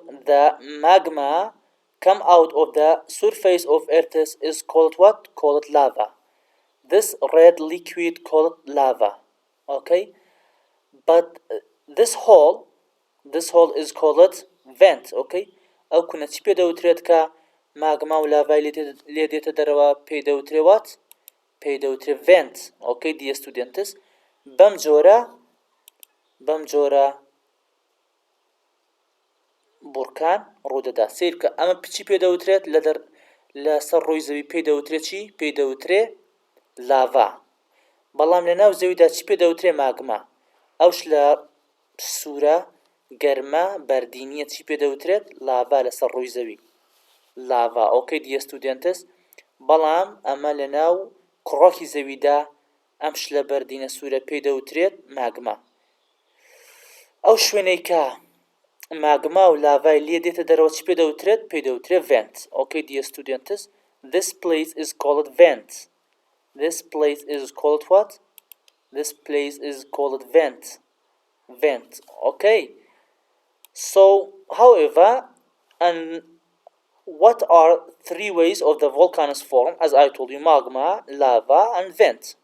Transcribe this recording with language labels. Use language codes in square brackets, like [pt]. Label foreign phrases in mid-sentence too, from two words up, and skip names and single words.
[en] the magma come out of the surface of earth is called what called lava this red liquid called lava okay but this hole is called vent okay [ckb] ئەو کونە چی پێ دەوترێت کە ماگما و لافای لێ دێتە دەرەوە پێی دەوترێت وات پێی دەوترێت vent okay dear students [en] بەم [ckb] جۆرە بورکان ڕوودەدا سیر کە ئەمە چی پێ دەوترێت لە سەر ڕووی زەوی پێی دەوترێت چی پێی دەوترێت لاڤا بەڵام لە ناو زەویدا چی پێ دەوترێت ماگما ئەوش لە سوورە گەرمە بەردینیە چی پێ دەوترێت لاڤا لەسەر ڕووی زەوی لاڤا [en] okay dear students [ckb] بەڵام ئەمە لە ناو کوڕۆکی زەویدا ئەم شلە بەردینە سوورە پێی دەوترێت ماگما ئەو شوێنەی کە ماگما و لافای لێ دێتە دەرەوە چی پێ دەوترێت پێی دەوترێت vent [en] okay dear students this place is called vent this place is called what this place is called vent okay so however and what are three ways of the volcanoes form as I told you magma lava and vent